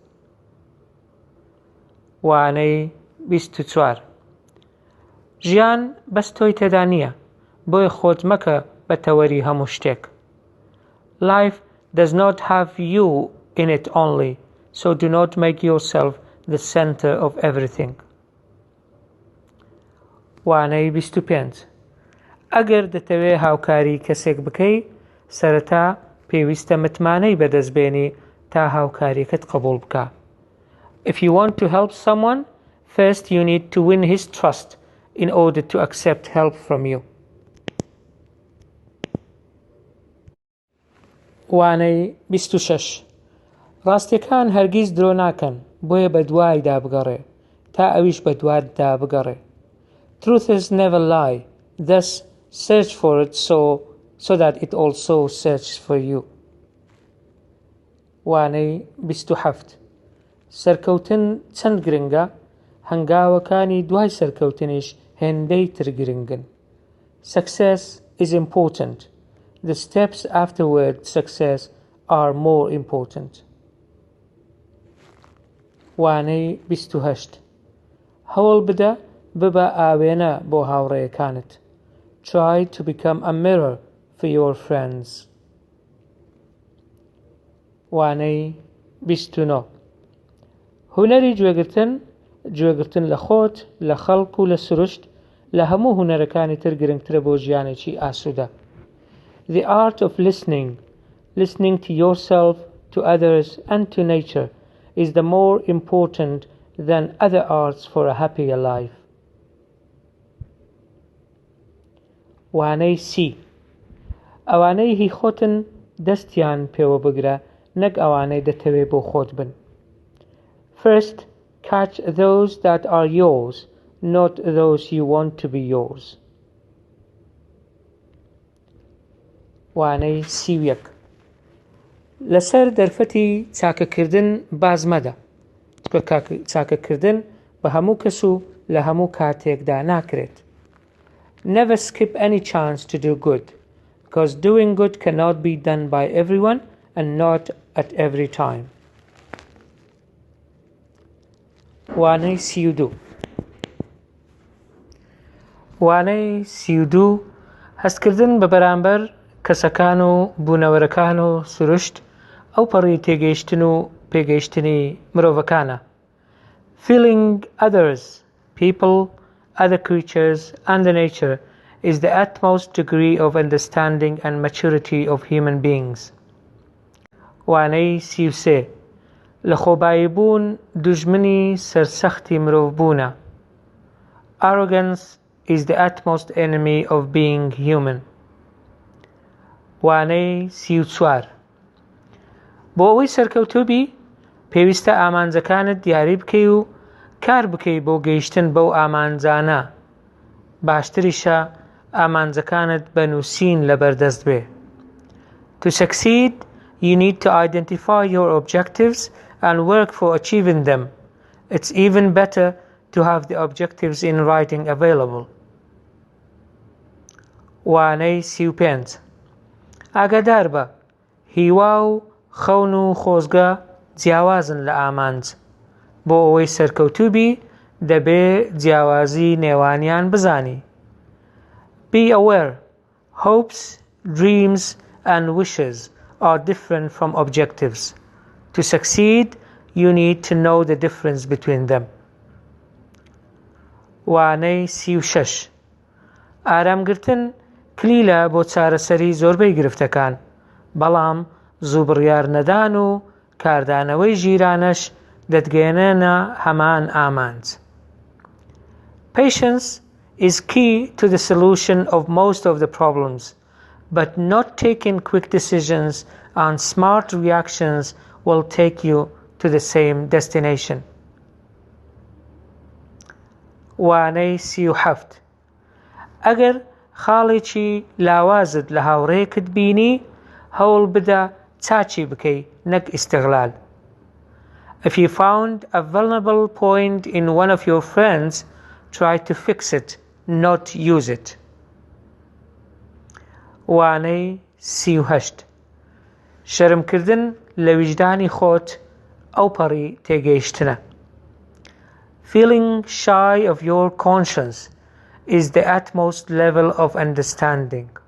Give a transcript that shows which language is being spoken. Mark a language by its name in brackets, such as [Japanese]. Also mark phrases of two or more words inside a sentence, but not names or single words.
[Central Kurdish] وانەی 24 ژیان بەس تۆی تێدا نییە، بۆیە خۆت مەکە بە تەوەری هەموو شتێک. [English] Life does not have you in it only, so do not make yourself the center of everything. [Central Kurdish] وانەی 25 ئەگەر دەتەوێ هاوکاری کەسێک بکەی، سەرەتا پێویستە متمانەی بەدەستبێنی تا هاوکاریەکەت قبول بکە. [English] If you want to help someone, first you need to win his trust in order to accept help from you. [Central Kurdish] وانەی 26 ڕاستیەکان هەرگیز درۆ ناکەن، بۆیە بە دوایدا بگەڕێ تا ئەویش بە دواتدا بگەڕێ. [English] Truths never lie, thus search for it so that it also searches for you. [Central Kurdish] وانەی 27 سەرکەوتن چەند گرنگە، هەنگاوەکانی دوای سەرکەوتنیش هێندەی تر گرنگن. [English] Success is important. The steps afterward success are more important. [Central Kurdish] وانەی 28 هەوڵ بدە ببە ئاوێنە بۆ هاوڕێیەکانت. [English] Try to become a mirror for your friends. [Central Kurdish] وانەی 29 هونەری گوێگرتن لە خۆت، لە خەڵک و لە سروشت، لە هەموو هونەرەکانی تر گرنگترە بۆ ژیانێکی ئاسوودە. [English] The art of listening to yourself, to others and to nature is the more important than other arts for a happier life. [Central Kurdish] وانەی 30 ئەوانەی هی خۆتن دەستیان پێوە بگرە، نەک ئەوانەی دەتەوێ بۆ خۆت بن. [English] First, catch those that are yours, not those you want to be yours. [Central Kurdish] وانەی 31 لەسەر دەرفەتی چاکەکردن باز مەدە، چکە چاکەکردن بە هەموو کەس و لە هەموو کاتێکدا ناکرێت. [English] Never skip any chance to do good, because doing good cannot be done by everyone and not at every time. [Central Kurdish] وانەی 32 وانەی 32 هەستکردن بە بەرامبەر کەسەکان و بوونەوەرەکان و سروشت ئەو پەڕی تێگەیشتن و پێگەیشتنی مرۆڤەکانە. [English] Feeling others, people, other creatures and the nature is the utmost degree of understanding and maturity of human beings. [Central Kurdish] وانەی 33 لە خۆباییبوون دوژمنی سەرسەختی مرۆڤبوونە. [English] Arrogance is the utmost enemy of being human. [Central Kurdish] وانەی 34 بۆ ئەوەی سەرکەوتووبی پێویستە ئامانجەکانت دیاری بکەی و کار بکەی بۆ گەیشتن بەو ئامانجانە. باشتریشە ئامانجەکانت بە نووسین لەبەردەست بێ. [English] To succeed, you need to identify your objectives and work for achieving them. It's even better to have the objectives in writing available. [Central Kurdish] وانەی 35 ئاگادار بە هیوا و خەون و خۆزگە جیاوازن لە ئامانج. بۆ ئەوەی سەرکەوتووبی دەبێ جیاوازی نێوانیان بزانی. [English] Be aware, hopes, dreams and wishes are different from objectives. To succeed, you need to know the difference between them. [Central Kurdish] وانەی 36 ئارامگرتن کلیلە بۆ چارەسەری زۆربەی گرفتەکان، بەڵام زوو نەدان و کاردانەوەی ژیرانەش دەتگەێنێنە هەمان ئامانج. [English] Patience is key to the solution of most of the problems, but not taking quick decisions and smart reactions will take you to the same destination. [Central Kurdish] وانەی 37 ئەگەر خاڵێکی لاوازت لە هاوڕێیەکت بینی هەوڵ بدە چاچی بکەی نەک ئیستیغلال. [English] If you found a vulnerable point in one of your friends, try to fix it, not use it. [Central Kurdish] وانەی 38 شەرمکردن لە ویجدانی خۆت ئەوپەڕی تێگەیشتنە. [English] Feeling shy of your conscience is the utmost level of understanding.